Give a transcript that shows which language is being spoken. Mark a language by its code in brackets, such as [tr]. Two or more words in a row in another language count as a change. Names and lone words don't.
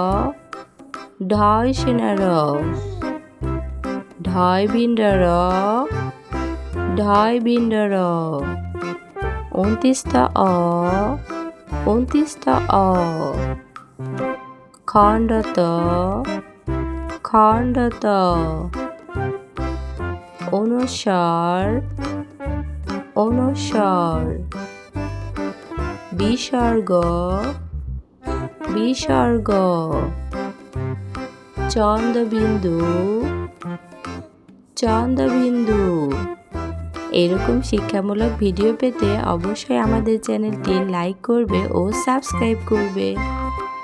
[bn] ঢয়সুনর, ঢয়বিন্দর, ঢয়বিন্দর, 29টা অ, 29টা অ, খণ্ডত, খণ্ডত, অনুস্বার, অনুস্বার, বিসর্গ, বিসর্গ, চন্দ্রবিন্দু, চন্দ্রবিন্দু, এরকম শিক্ষামূলক ভিডিও পেতে অবশ্যই আমাদের চ্যানেলটি লাইক করবে ও সাবস্ক্রাইব করবে।